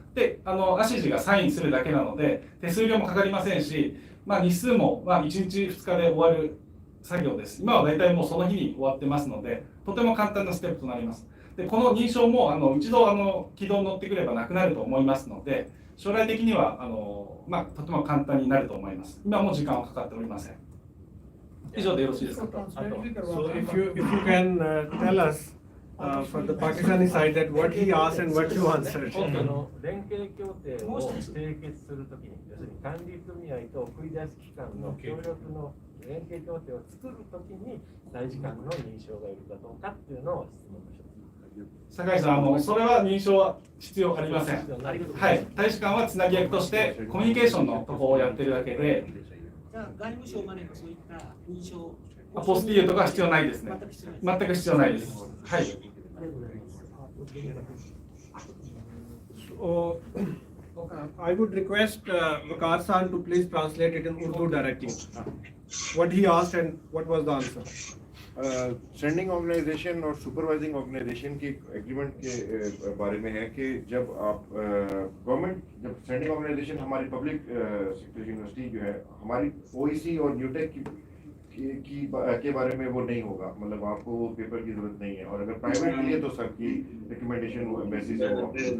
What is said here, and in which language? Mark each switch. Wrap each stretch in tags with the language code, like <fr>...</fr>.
<ja>で、アシジがサインするだけなので、手数料もかかりませんし、日数も1日2日で終わる作業です。今は大体もうその日に終わってますので、とても簡単なステップとなります。で、この認証も一度軌道に乗ってくればなくなると思いますので、将来的にはとても簡単になると思います。今も時間はかかっておりません。以上でよろしいですか。</ja> <en>So if you can tell us for the Pakistani side that what he asked and what you answered.</en> <ja>連携協定を締結するときに、要するに管理組合と送り出し機関の協力の連携協定を作るときに大使館の認証がいるかどうかっていうのを質問します。酒井さん、それは認証は必要ありません。はい、大使館はつなぎ役としてコミュニケーションのところをやってるだけで。じゃあ外務省までのそういった認証。ポスティーユとか必要ないですね。全く必要ないです。はい。</ja> <en>So, I would request Vakar San to please translate it in Urdu directly. What he asked and what was the answer.</en> <hi>Standing organisation और supervising organisation की agreement के बारे में है कि जब आप government जब स्टैंडिंग ऑर्गेनाइजेशन हमारी पब्लिक सेक्टर यूनिवर्सिटी जो है हमारी ओईसी और न्यूटेक के बारे में वो नहीं होगा, मतलब आपको पेपर की जरूरत नहीं है, और अगर प्राइवेट के लिए तो सर की रिकमेंडेशन बेसिस है वो।</hi>